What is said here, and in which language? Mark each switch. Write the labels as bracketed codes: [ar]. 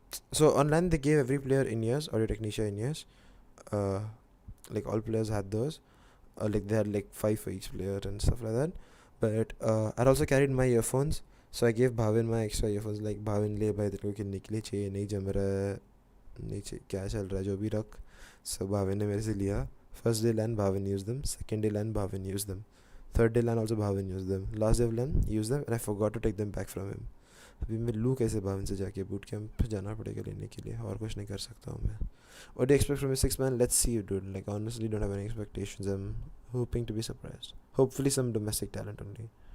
[en] So online they gave every player in-ears, Audio Technica in-ears. Like all players had those. Like they had like 5 for each player and stuff like that. But I also carried my earphones, so I gave Bhavin my extra earphones. [hi] Like Bhavin ले भाई तेरे को किन्ने के लिए चाहिए, नहीं जम रहा है, नहीं चाहिए, क्या चल रहा है जो भी रख. [en] So Bhavin [hi] ने मेरे से लिया. [en] First day LAN Bhavin used them. Second day LAN Bhavin used them. Third day LAN also Bhavin used them. Last day of LAN he used them, and I forgot to take them back from him. [hi] अभी मैं लूँ कैसे Bhavin से जाके boot camp जाना पड़ेगा लेने के लिए, और कुछ नहीं कर सकता हूँ मैं. [en] What do you expect from a 6-man? Let's see, dude. Like honestly, don't have any expectations. I'm hoping to be surprised. Hopefully some domestic talent only.